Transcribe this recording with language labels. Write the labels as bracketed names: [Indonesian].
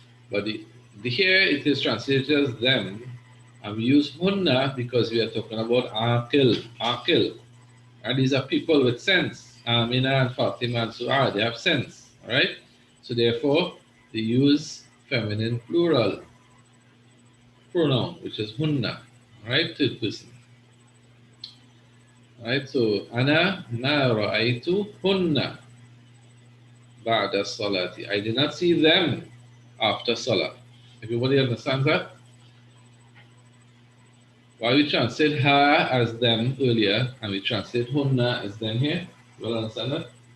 [English] But the here it is translated as them, and we use hunna because we are talking about akil. And these are people with sense. Amina and Fatima and Su'ad, they have sense, all right? So therefore, they use feminine plural pronoun, which is hunna, right? Third person. Right, so [Arabic] أنا ما رأيتهن بعد الصلاة. [English] I did not see them after Salah. Everybody understands that? Why we translate her as them earlier and we translate hunna as them here? You all understand that?